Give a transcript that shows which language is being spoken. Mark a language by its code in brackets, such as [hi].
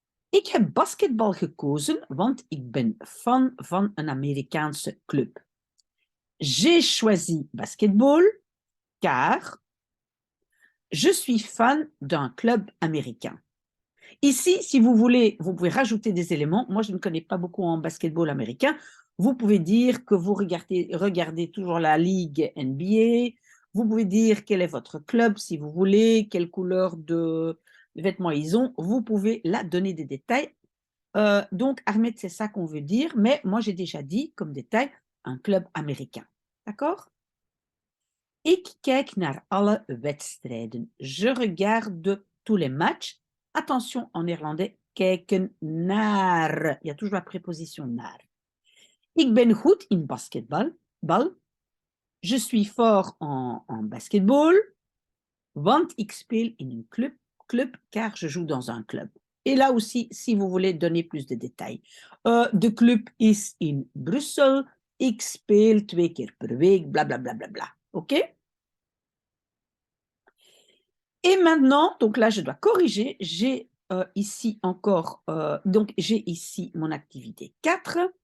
[nl] Ik heb basketbal gekozen, want ik ben fan van een Amerikaanse club. [fr] J'ai choisi basketball car je suis fan d'un club américain. Ici, si vous voulez, vous pouvez rajouter des éléments. Moi, je ne connais pas beaucoup en basketball américain. Vous pouvez dire que vous regardez toujours la ligue NBA. Vous pouvez dire quel est votre club, si vous voulez, quelle couleur de vêtements ils ont. Vous pouvez là donner des détails. Donc, Ahmed, c'est ça qu'on veut dire. Mais moi, j'ai déjà dit, comme détail, un club américain. D'accord? [nl] Ik kijk naar alle wedstrijden. [fr] Je regarde tous les matchs. Attention, en néerlandais, kijken naar. Il y a toujours la préposition naar. [nl] Ik ben goed in basketbal. [fr] Je suis fort en basketball. [nl] Want ik speel in een club [fr] car je joue dans un club. Et là aussi, si vous voulez donner plus de détails. [nl] De club is in Brussel. Ik speel 2 keer per week, blablabla. Bla, bla, bla, bla. OK? [fr] Et maintenant, donc là, je dois corriger. J'ai ici encore, donc j'ai ici mon activité 4.